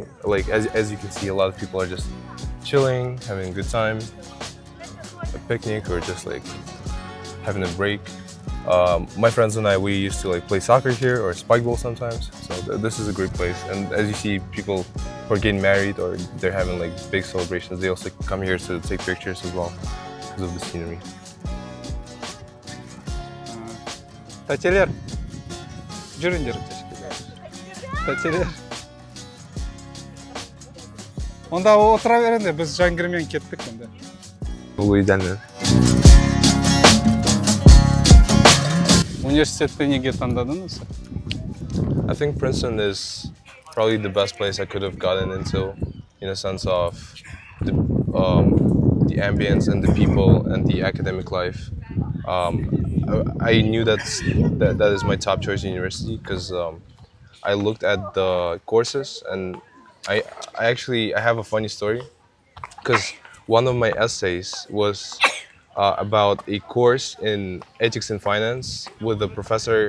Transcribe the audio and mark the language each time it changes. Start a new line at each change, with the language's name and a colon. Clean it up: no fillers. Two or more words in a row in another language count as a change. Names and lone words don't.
English: Like as you can see, a lot of people are just chilling, having a good time, a picnic, or just like having a break. My friends and I, we used to like play soccer here or spike ball sometimes. So this is a great place. And as you see, people who are getting married or they're having like big celebrations, they also come here to take pictures as well because of the scenery.
Kazakh: Тәтелер, жүріңдер. Тәтелер. Онда отыра беріңдер, біз Жангірмен кеттік онда. Бұл үйден. Университетті неге таңдадыңыз?
English: I think Princeton is probably the best place I could have gotten into, in a sense of the ambience and the people and the academic life. I knew that is my top choice university because I looked at the courses and I have a funny story because one of my essays was about a course in ethics and finance with a professor.